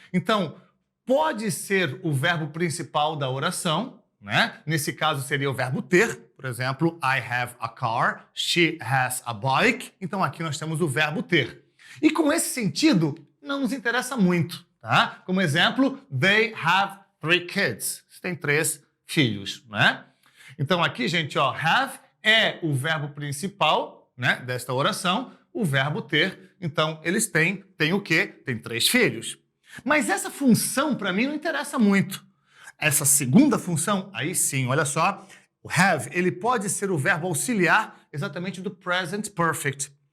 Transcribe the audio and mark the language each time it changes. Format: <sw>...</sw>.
<pt>Então, pode ser o verbo principal da oração, né? Nesse caso seria o verbo ter, por exemplo,</pt> <en>I have a car, she has a bike.</en> <pt>Então aqui nós temos o verbo ter. E com esse sentido, não nos interessa muito, tá? Como exemplo,</pt> <en>they have 3 kids.</en> <pt>Você tem 3 filhos, né? Então aqui, gente, ó, have é o verbo principal, né, desta oração, o verbo ter. Então, eles têm o quê? Tem 3 filhos. Mas essa função, para mim, não interessa muito. Essa segunda função, aí sim, olha só, o have, ele pode ser o verbo auxiliar exatamente do present perfect.</pt>